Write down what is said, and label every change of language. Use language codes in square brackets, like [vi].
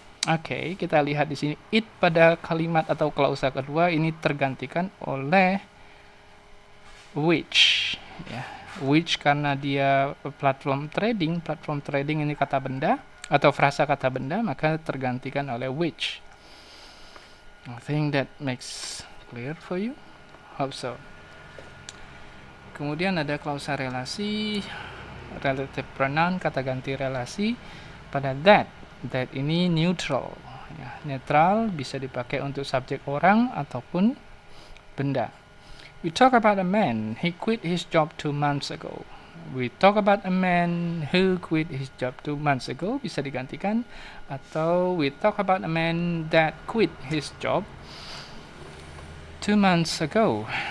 [id] Oke, kita lihat di sini it pada kalimat atau klausa kedua ini tergantikan oleh which ya. Which karena dia platform trading ini kata benda. atau frasa kata benda, maka tergantikan oleh which. [en] I think that makes clear for you. Hope so. [id] Kemudian ada klausa relasi, relative pronoun, kata ganti relasi pada that. That ini neutral. Ya, netral bisa dipakai untuk subjek orang ataupun benda. [en] We talk about a man. He quit his job 2 months ago. We talk about a man who quit his job 2 months ago [id] bisa digantikan, atau [en] we talk about a man that quit his job 2 months ago.